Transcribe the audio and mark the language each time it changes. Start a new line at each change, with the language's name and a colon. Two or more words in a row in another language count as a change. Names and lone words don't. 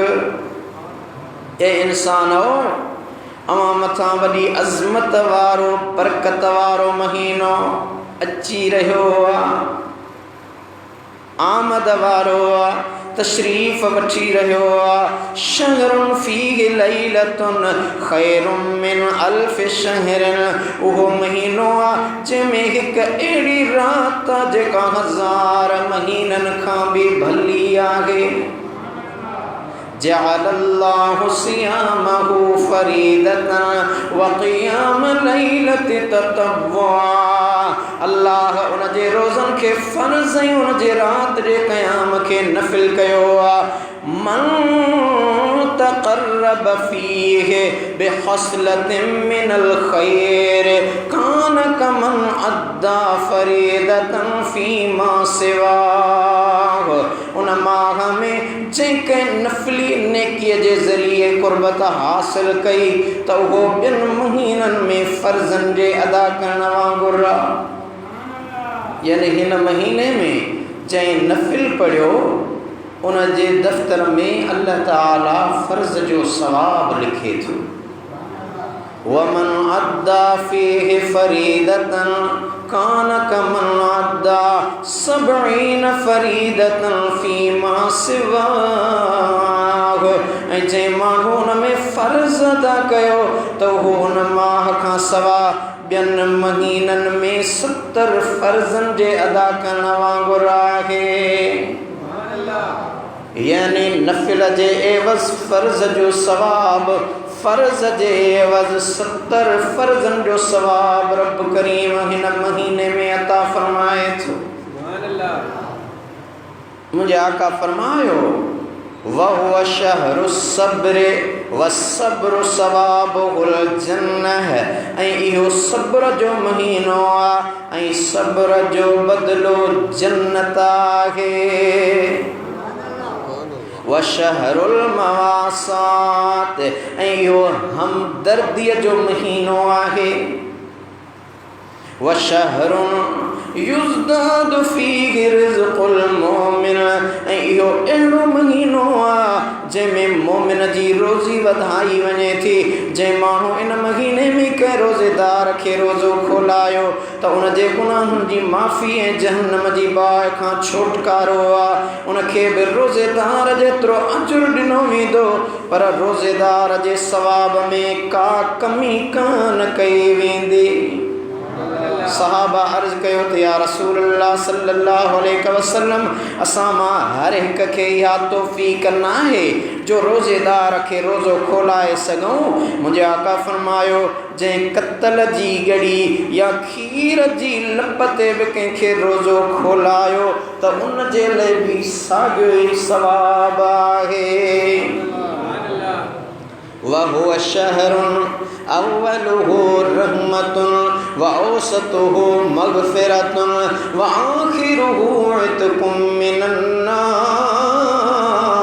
Sindhi: ए इंसानो, अवां मथां वॾी अज़मत वारो बरकत वारो महीनो अची रहियो आहे, आमद वारो आहे, तशरीफ़ वठी रहियो आहे।
Arabic: شهر فيه ليلة خير من ألف شهر,
Sindhi: उहो महीनो आहे जंहिंमें हिकु अहिड़ी रात आहे जेका 1000 महीननि खां बि भली आहे।
Arabic: جعل الله صيامه فريضة وقيام ليله تطوعا.
Sindhi: अल्लाह उन जे रोज़नि खे फ़र्ज़ ऐं उन जे रात जे क़याम खे नफ़िल कयो आहे।
Arabic: من تقرب فيه بخصلة من الخير كان كمن أدى فريضة فيما سواه.
Sindhi: उन माह में जेके नफ़िली नेकीअ जे ज़रिए क़ुर्बत हासिल कई त उहो ॿियनि महीननि में फ़र्ज़नि जे अदा करण वांगुरु आहे। यानी हिन महीने में जंहिं नफ़िल पढ़ियो उन जे दफ़्तर में अल्लाह ताला फ़र्ज़ जो सवाब लिखे थो।
Arabic: ومن أدى فيه فريضة كان كمن أدى سبعين فريضة فيما سواه.
Sindhi: ऐं जंहिं माण्हू हुन में फ़र्ज़ अदा कयो त उहो हुन माह खां सवाइ ॿियनि महीननि में 70 फ़र्ज़नि जे अदा करण वांगुरु आहे। यानी नफ़िल जे एवज़ फ़र्ज़ जो सवाब, फ़र्ज़ जे एवज़ 70 फ़र्ज़नि जो सवाब रब करीम हिन महीने में अता फ़रमाए थो। मुंहिंजे आका फ़रमायो
Arabic: وهو شهر صبر و صبر ثوابه الجنة.
Sindhi: ऐं इहो सब्र जो महीनो आहे ऐं सब्र जो बदिलो जन्नत आहे।
Arabic: وشهر المواساة,
Sindhi: ऐं इहो हमदर्दीअ जो महीनो आहे।
Arabic: وشهر يزداد فيه رزق المؤمن,
Sindhi: ऐं इहो अहिड़ो महीनो आहे जंहिंमें मोमिन जी रोज़ी वधाई वञे थी। जंहिं माण्हू इन महीने में कंहिं रोज़ेदार खे रोज़ो खोलायो त उन जे गुनाहनि जी माफ़ी ऐं जहन्नम जी बाहि खां छुटकारो आहे। उनखे बि रोज़ेदार जेतिरो अजुर ॾिनो वेंदो, पर रोज़ेदार जे सवाब में का कमी कान कई वेंदी। सहाबा अर्ज़ कयो त
Arabic: يا رسول الله صلى الله عليه وسلم,
Sindhi: असां मां हर हिक खे इहा तौफ़ीक़ नाहे जो रोज़ेदार खे रोज़ो खोलाए सघूं। मुंहिंजे आका फ़रमायो जंहिं कतल जी ॻड़ी या खीर जी लप ते बि कंहिंखे रोज़ो खोलायो त उन जे लाइ बि साॻियो ई सवाब आहे।
Arabic: وهو شهر أوله رحمة وأوسطه مغفرة وآخره عتق من النار.